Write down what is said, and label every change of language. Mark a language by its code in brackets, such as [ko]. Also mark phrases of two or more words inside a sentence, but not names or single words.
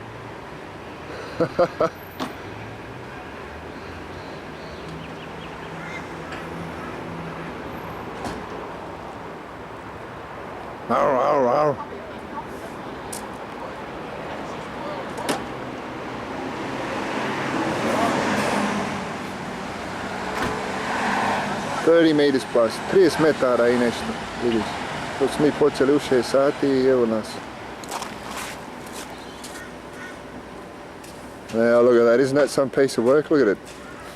[hr] Arr, arr, arr. $30 [en] meters plus, [hr] 30 metara i nešto, vidiš. Dok smo mi počeli u 6 sati i evo nas. [en] Now look at that, isn't that some piece of work? Look at it.